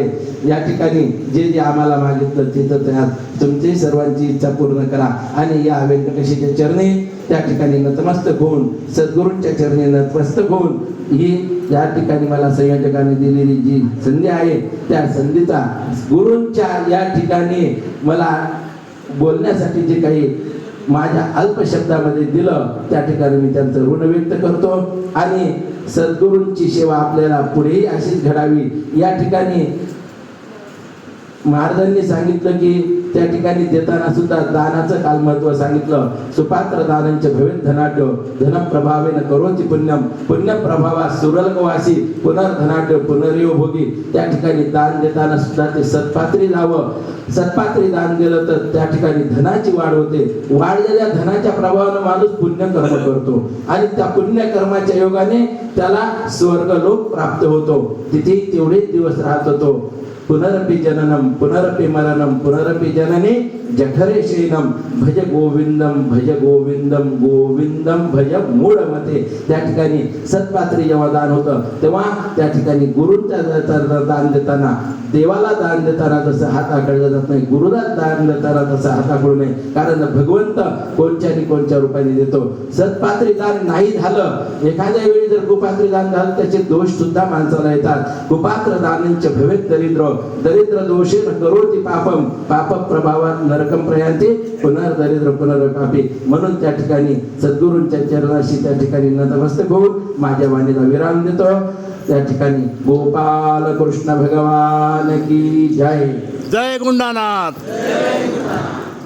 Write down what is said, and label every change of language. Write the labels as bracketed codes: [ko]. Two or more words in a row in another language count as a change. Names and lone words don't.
[mr] या ठिकाणी जे आम्हाला मागितलं तिथं त्यात तुमची सर्वांची इच्छा पूर्ण करा आणि या व्यंकटेशाच्या चरणी त्या ठिकाणी नतमस्तक होऊन सद्गुरूंच्या चरणी नतमस्तक होऊन ही या ठिकाणी मला संयोजकांनी दिलेली जी संधी आहे त्या संधीचा गुरूंच्या या ठिकाणी मला बोलण्यासाठी जे काही माझ्या अल्प शब्दामध्ये दिलं त्या ठिकाणी मी त्यांचं ऋण व्यक्त करतो आणि सद्गुरूंची सेवा आपल्याला पुढेही अशीच घडावी. या ठिकाणी महाराजांनी सांगितलं की त्या ठिकाणी देताना सुद्धा दानाचं काल महत्व सांगितलं. [sa] सुपात्र दानंच भवेत् धनाढ्य धनप्रभावेन करोति पुण्यम पुण्यप्रभावा सुरलकवासी पुनर्धनाढ्य पुनर्यो भोगी. [mr] त्या ठिकाणी दान देताना सुद्धा ते सत्पात्री जावं. सत्पात्री दान दिलं तर त्या ठिकाणी धनाची वाढ होते. वाढलेल्या धनाच्या प्रभावानं माणूस पुण्यकर्म करतो आणि त्या पुण्यकर्माच्या योगाने त्याला स्वर्गलोक प्राप्त होतो. तिथे तेवढेच दिवस राहत होतो. [sa] पुनरपि जननम पुनरपि मरणम पुनरपि जननी जठरे शयनम भज गोविंदम भज गोविंदम गोविंदम भज मूढमते. [mr] त्या ठिकाणी सत्पात्री जेव्हा दान होतं तेव्हा त्या ठिकाणी गुरूंच्या दान देताना देवाला दान देताना जसं हाताकडलं जात नाही, गुरुला दान देताना तसं हाताकडू नये. कारण भगवंत कोणत्या रूपाने देतो. सत्पात्री दान नाही झालं एखाद्या वेळी जर कुपात्री दान झालं त्याचे दोष सुद्धा माणसाला येतात. [sa] कुपात्र दानंच भवेत् दरिद्र दरिद्र दोषेन करोति पापम पाप प्रभावात नरकम प्रयांती पुनर्दरिद्र पुनर्पापी. [mr] म्हणून त्या ठिकाणी सद्गुरूंच्या चरणाशी त्या ठिकाणी नतमस्तक होऊन माझ्या वाणीला विराम देतो. त्या ठिकाणी गोपाल कृष्ण भगवान [hi] की जय. [mr] जय गुंडानाथ.